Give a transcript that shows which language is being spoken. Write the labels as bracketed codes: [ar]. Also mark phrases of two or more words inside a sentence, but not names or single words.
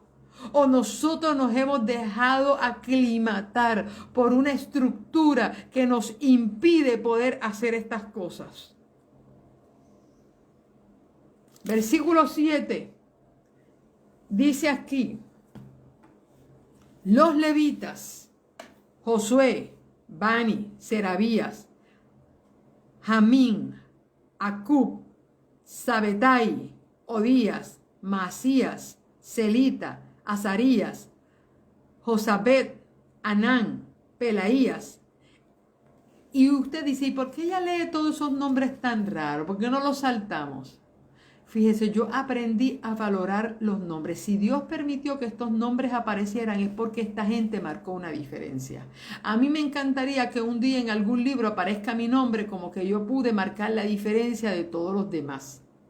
[es] ¿O nosotros nos hemos dejado aclimatar por una estructura que nos impide poder hacer estas cosas? Versículo 7. Dice aquí: los levitas, Josué, Bani, Serabías, Jamín, Acub, Sabetai, Odías, Masías, Celita, Azarías, Josabet, Anán, Pelaías. Y usted dice: ¿y por qué ella lee todos esos nombres tan raros? ¿Por qué no los saltamos? Fíjese, yo aprendí a valorar los nombres. Si Dios permitió que estos nombres aparecieran es porque esta gente marcó una diferencia. A mí me encantaría que un día en algún libro aparezca mi nombre como que yo pude marcar la diferencia de todos los demás.